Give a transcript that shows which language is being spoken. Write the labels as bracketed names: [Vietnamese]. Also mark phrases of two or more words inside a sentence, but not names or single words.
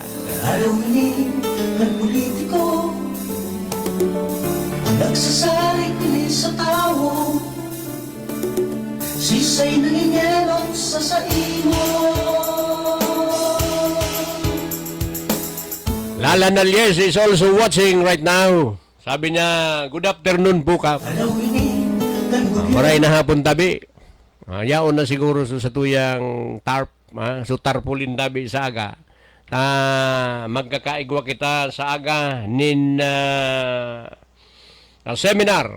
[Bikol] Alawin ng politiko, nagsasarik ni sa tao, sisay nangingelot sa saimo. [English] Lala Nalies is also watching right now. [Filipino] Sabi niya, [English] good afternoon [Filipino] po ka. [Bikol] Alawin ng gobyerno, Maray na hapon tabi. Yaon na siguro sa tuyang tarp, so tarpulin tabi sa aga. Magkakaigwa kita sa aga nin seminar.